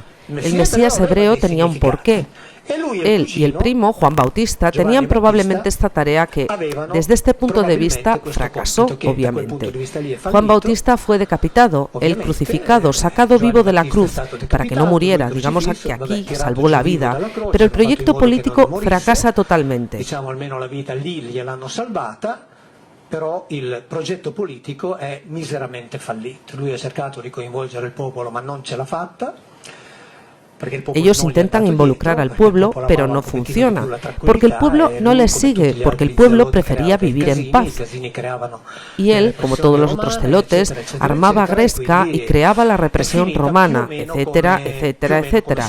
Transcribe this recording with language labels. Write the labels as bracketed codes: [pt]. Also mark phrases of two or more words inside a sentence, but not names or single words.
[es] El Mesías hebreo tenía un porqué. Él y el primo, Juan Bautista, tenían probablemente esta tarea que, desde este punto de vista, fracasó, obviamente. Juan Bautista fue decapitado, él crucificado, sacado vivo de la cruz, para que no muriera, digamos que aquí salvó la vida, pero el proyecto político fracasa totalmente. [it] Però il progetto politico è miseramente fallito. Lui ha cercato di coinvolgere il popolo, ma non ce l'ha fatta. [es] Ellos intentan involucrar al pueblo, pero no funciona, porque el pueblo no les sigue, porque el pueblo prefería vivir en paz. Y él, como todos los otros celotes, armaba Gresca y creaba la represión romana, etcétera, etcétera, etcétera.